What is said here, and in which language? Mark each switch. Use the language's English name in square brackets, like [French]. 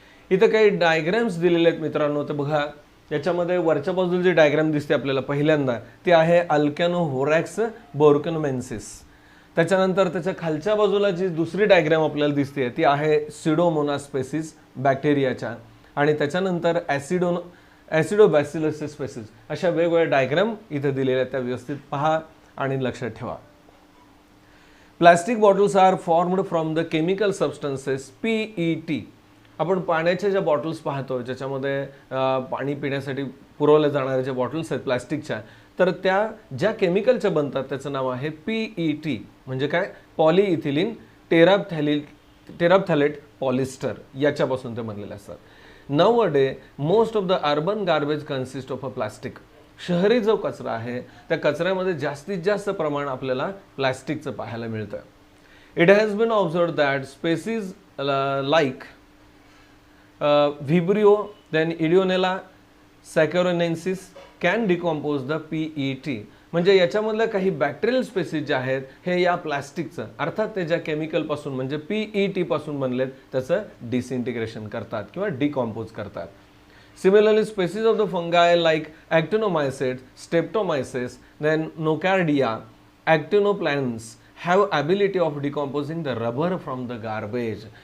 [Marathi] इथं काही डायग्रॅम्स दिलेले आहेत मित्रांनो. तर बघा, याच्यामध्ये वरच्या बाजूला जी डायग्रॅम दिसते आपल्याला पहिल्यांदा ती आहे अल्कॅनोहोरॅक्स बोर्कनमेन्सिस. त्याच्यानंतर त्याच्या खालच्या बाजूला जी दुसरी डायग्रॅम आपल्याला दिसते ती आहे सिडोमोनास स्पेसीस बॅक्टेरियाच्या आणि त्याच्यानंतर ॲसिडोबॅसिलस स्पेसीस. अशा वेगवेगळ्या डायग्राम इथे दिलेल्या त्या व्यवस्थित पहा आणि लक्षात ठेवा. [English] Plastic bottles are formed from the chemical substances PET. [Marathi] आपण पाण्याच्या ज्या बॉटल्स पाहतो ज्याच्यामध्ये पाणी पिण्यासाठी पुरवल्या जाणाऱ्या ज्या बॉटल्स आहेत प्लास्टिकच्या, तर त्या ज्या केमिकलच्या बनतात त्याचं नाव आहे PET. म्हणजे काय? पॉलिइथिलीन टेराप्थॅलेट पॉलिस्टर याच्यापासून ते बनलेले असतात. [English] Nowadays, most of the urban garbage consists of a plastic. [Marathi] शहरी जो कचरा आहे त्या कचऱ्यामध्ये जास्तीत जास्त प्रमाण आपल्याला प्लास्टिकचं पाहायला मिळतं. [English] It has been observed that species like Vibrio, then Ideonella saccharinensis can decompose the PET. [Marathi] म्हणजे याच्यामधल्या काही बॅक्टेरियल स्पेसीज जे आहेत हे या प्लास्टिकचं अर्थात ते ज्या केमिकलपासून म्हणजे PET पासून बनलेत त्याचं डिसइंटिग्रेशन करतात किंवा डिकॉम्पोज करतात. [English] Similarly species of the fungi like actinomycetes, streptomyces, then nocardia, actinoplanes have ability of decomposing the rubber from the garbage.